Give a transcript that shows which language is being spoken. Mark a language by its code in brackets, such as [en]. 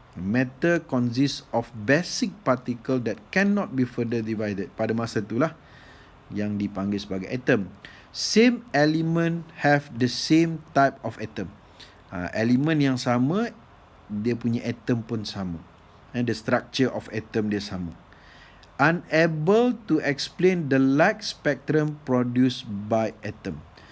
[en] Matter consists of basic particle that cannot be further divided. [ms] Pada masa itulah yang dipanggil sebagai atom. [en] Same element have the same type of atom. [ms] Elemen yang sama, dia punya atom pun sama. [en] The structure of atom [ms] dia sama. [en] Unable to explain the light spectrum produced by atom.